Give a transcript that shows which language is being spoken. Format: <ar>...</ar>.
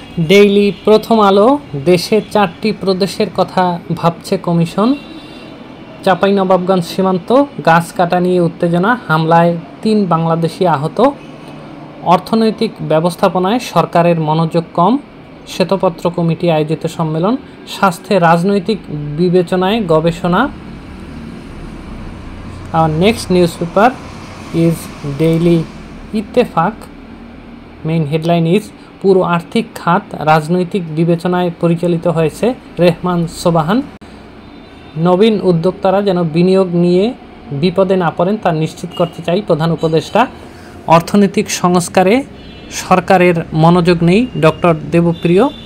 <bn>Daily প্রথম আলো, দেশে 4টি প্রদেশের কথা ভাবছে কমিশন। চাঁপাইনবাবগঞ্জ সীমান্ত, গাছ কাটা নিয়ে উত্তেজনা, হামলায় 3 বাংলাদেশি আহত। অর্থনৈতিক ব্যবস্থাপনায় সরকারের মনোযোগ কম, শ্বেতপত্র কমিটি আয়োজিত সম্মেলন। স্বাস্থ্যে রাজনৈতিক বিবেচনায় গবেষণা।</bn> <en>Our next newspaper is Daily Itefaq. Main headline is</en> <bn>পুরো আর্থিক খাত রাজনৈতিক বিবেচনায় পরিচালিত হয়েছে। রেহমান সোবাহান। নবীন উদ্যোক্তারা যেন বিনিয়োগ নিয়ে বিপদে না পড়েন তা নিশ্চিত করতে চাই প্রধান উপদেষ্টা। অর্থনৈতিক সংস্কারে সরকারের মনোযোগ নেই, ডক্টর দেবপ্রিয়।</bn>